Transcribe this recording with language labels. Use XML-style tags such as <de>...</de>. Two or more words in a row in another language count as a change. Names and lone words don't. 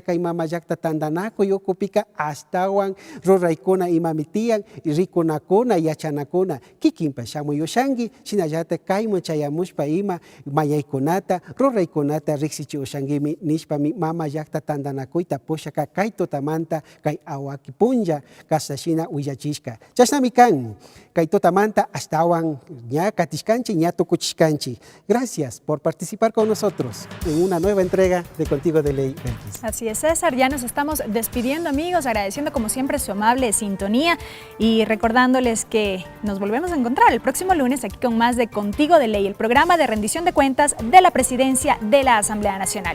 <qu>kay mama llakta tandanakuy ukupika ashtawan ruraykuna imami tiyan rikunakuna yachanakuna kikinpa shamuyushanki shinallatik kaymun chayamushpa ima mayaykunata ruraykunata riksichi ushankimi nishpami mama llakta tandanakuyta pushaka kay tutamanta kay awaki punlla kasashina willachishka chashnami kan kay tutamanta ashtawan ña katishkanchi ña tukuchishkanchi.</qu> <es>Gracias por participar con nosotros en una nueva entrega de Contigo de Ley, Belkis. Así es, César, ya nos estamos despidiendo, amigos, agradeciendo como siempre su amable sintonía y recordándoles que nos volvemos a encontrar el próximo lunes aquí con más de Contigo de Ley, el programa de rendición de cuentas de la Presidencia de la Asamblea Nacional.</es>